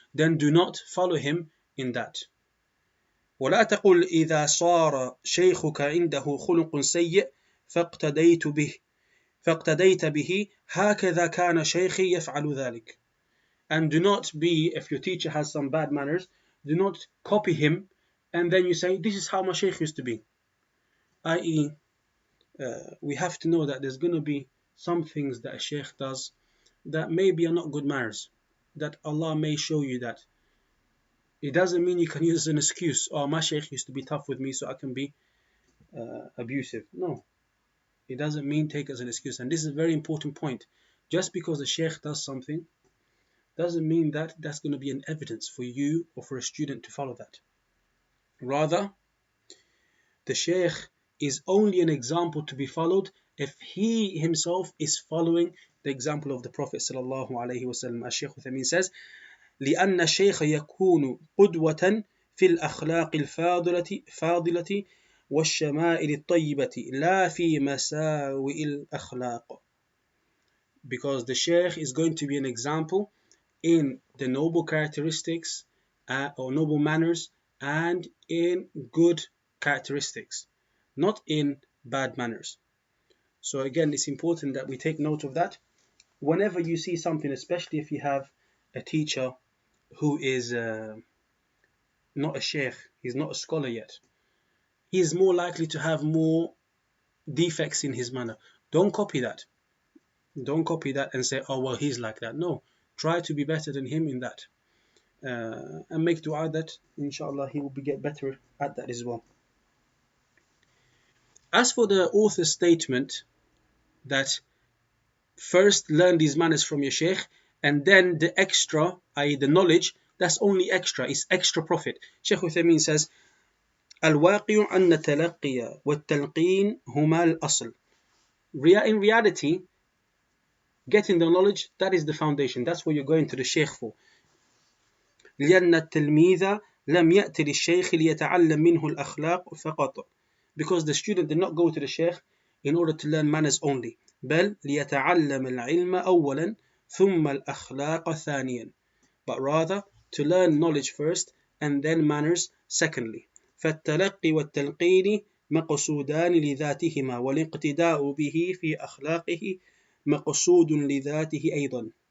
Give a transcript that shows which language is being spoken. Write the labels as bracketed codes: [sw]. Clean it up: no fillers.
[en] Then do not follow him in that. [ar] ولا تقل إذا صار شيخك عنده خلق سيء فاقتديت به هكذا كان شيخي يفعل ذلك. [en] And do not be, if your teacher has some bad manners, do not copy him and then you say, this is how my sheikh used to be. I.e., we have to know that there's going to be some things that a sheikh does that maybe are not good manners, that Allah may show you that. It doesn't mean you can use an excuse, oh, my sheikh used to be tough with me so I can be abusive. No, it doesn't mean take as an excuse. And this is a very important point. Just because the sheikh does something doesn't mean that that's going to be an evidence for you or for a student to follow that. Rather, the sheikh is only an example to be followed if he himself is following the example of the Prophet sallallahu alaihi wasallam. As Shaykh Uthaymeen says, [ar] لأن الشيخ يكون قدوة في الأخلاق الفاضلة والشمائل الطيبة لا في مساوئ الأخلاق. [en] Because the sheikh is going to be an example in the noble characteristics or noble manners and in good characteristics, not in bad manners. So again, it's important that we take note of that. Whenever you see something, especially if you have a teacher who is not a sheikh, he's not a scholar yet, he is more likely to have more defects in his manner. Don't copy that. Don't copy that and say, oh, well, he's like that. No, try to be better than him in that. And make dua that, inshallah, he will get better at that as well. As for the author's statement that first learn these manners from your sheikh and then the extra, i.e. the knowledge, that's only extra, it's extra profit. Shaykh Uthaymeen says, [ar] الواقع أن التلقي والتلقين هما الأصل. [en] In reality, getting the knowledge, that is the foundation. That's what you're going to the sheikh for. [ar] لأن التلميذ لم يأتي للشيخ ليتعلم منه الأخلاق فقط. [en] Because the student did not go to the sheikh in order to learn manners only. [ar] بل ليتعلم العلم أولا ثم الأخلاق ثانيا. [en] But rather to learn knowledge first and then manners secondly. [ar] فالتلقي والتلقين مقصودان لذاتهما والاقتداء به في أخلاقه مقصود لذاته أيضا.